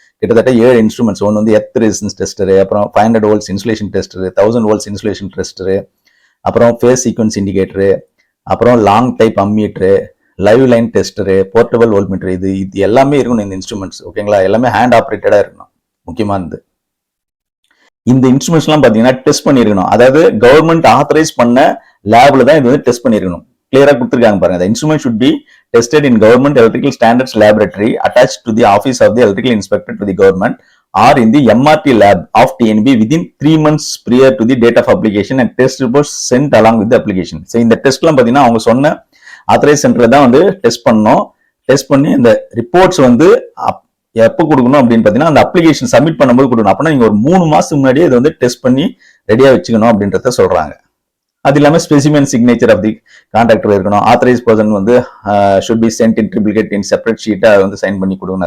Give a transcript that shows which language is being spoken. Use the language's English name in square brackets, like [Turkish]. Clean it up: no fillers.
[Tamil] கிட்டத்தட்ட 7 இன்ஸ்ட்ருமெண்ட்ஸ். ஒன்று வந்து எர்த் ரெசிஸ்டன்ஸ் டெஸ்டரு, அப்புறம் 500 volts insulation tester, 1000 volts insulation tester, அப்புறம் ஃபேஸ் சீக்வன்ஸ் இண்டிகேட்டரு, அப்புறம் long type அம்மீட்டரு, live line tester, portable voltmeter, இது எல்லாமே இருக்கணும் இந்த இன்ஸ்ட்ருமெண்ட்ஸ். ஓகேங்களா? எல்லாமே ஹேண்ட் ஆப்ரேட்டடா இருக்கணும். முக்கியமானது இந்த இன்ஸ்ட்ருமெண்ட்ஸ் எல்லாம் பாத்தீங்கன்னா டெஸ்ட் பண்ணிருக்கணும். அதாவது கவர்மெண்ட் ஆத்தரைஸ் பண்ண லேப்ல தான் இது வந்து டெஸ்ட் பண்ணிருக்கணும். கிளியரா கொடுத்துருக்காங்க பாருங்க. [English] The instrument should be tested in government electrical standards laboratory attached to the office of the electrical inspector to the government or in the MRT lab of TNB within 3 months prior to the date of application and test reports sent along with the application. [Tamil] So இந்த டெஸ்ட்லாம் பாத்தீங்கன்னா அவங்க சொன்ன authorise சென்டர்ல தான் வந்து test பண்ணணும். Test பண்ணி இந்த ரிப்போர்ட்ஸ் வந்து எப்போ கொடுக்கணும் அப்படின்னு பாத்தீங்கன்னா அந்த அப்ளிகேஷன் சப்மிட் பண்ணும்போது கொடுக்கணும். அப்படின்னா நீங்க ஒரு 3 மாசத்துக்கு முன்னாடியே இதை வந்து டெஸ்ட் பண்ணி ரெடியா வச்சுக்கணும் அப்படின்றத சொல்றாங்க. அது இல்லாம [English] Specimen signature of the contractor இருக்கணும். Authorise person வந்து should be sent in triplicate in separate ஷீட்டை வந்து sign [Tamil] பண்ணி கொடுக்கணும்.